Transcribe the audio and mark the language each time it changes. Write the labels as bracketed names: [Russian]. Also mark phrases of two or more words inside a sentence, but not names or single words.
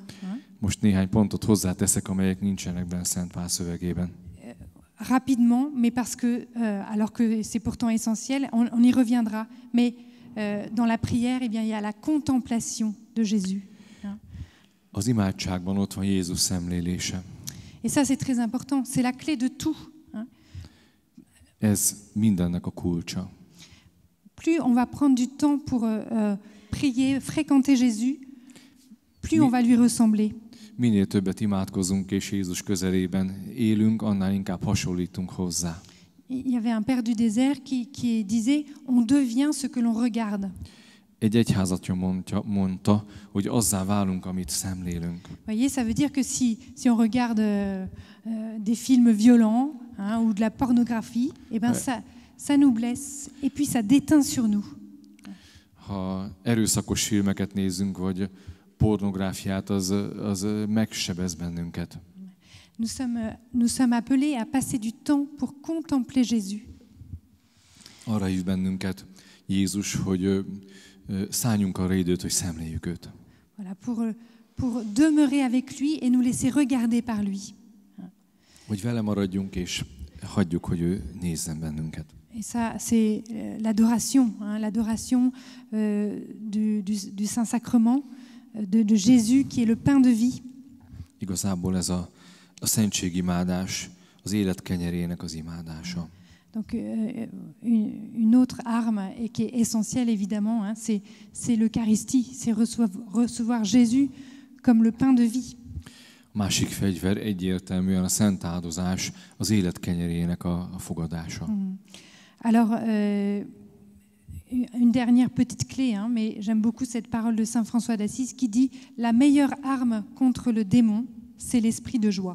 [Hungarian] Most néhány pontot hozzáteszek, amelyek nincsenek benne Szent Pál szövegében. [French] Rapidement, mais parce que, alors que c'est pourtant essentiel, on y reviendra. Mais dans la prière, eh bien, il y a la contemplation de Jésus. [Hungarian] Az imádságban ott van Jézus szemlélése. [French] Et ça, c'est très important. C'est la clé de tout. [Hungarian] Ez mindennek a kulcsa. [French] Plus on va prendre du temps pour prier, fréquenter Jésus, plus on va lui ressembler. [Hungarian] Minél többet imádkozunk és Jézus közelében élünk, annál inkább hasonlítunk hozzá. [French] Il y avait un père du désert qui disait on devient ce que l'on regarde. [Hungarian] Egy egyházatja mondta, hogy azzá válunk, amit szemlélünk. [French] Voyez, ça veut dire que si on regarde des films violents ou de la pornographie, eh ben ça nous blesse et puis ça déteint sur nous. [Hungarian] Ha erőszakos filmeket nézünk, vagy pornográfiát, az megsebez bennünket. [French] Nous sommes appelés à passer du temps pour contempler Jésus. [Hungarian] Arra hív bennünket Jézus, hogy szálljunk arra időt, hogy szemléljük őt. [French] Voilà, pour demeurer avec lui et nous laisser regarder par lui. [Hungarian] Hogy vele maradjunk és hagyjuk, hogy ő nézzen bennünket. [French] Et ça, c'est l'adoration, l'adoration du Saint-Sacrement, de Jésus qui est le pain de vie. [Hungarian] Igazából ez a szentségimádás, az élet kenyerének az imádása. [French] Donc une autre arme et qui est essentielle évidemment, c'est l'Eucharistie, c'est recevoir Jésus comme le pain de vie. [Hungarian] A másik fegyver egyértelműen a szent áldozás, az élet kenyerének a fogadása. [French] Alors, une dernière petite clé, mais j'aime beaucoup cette parole de Saint François d'Assise qui dit « La meilleure arme contre le démon, c'est l'esprit de joie ».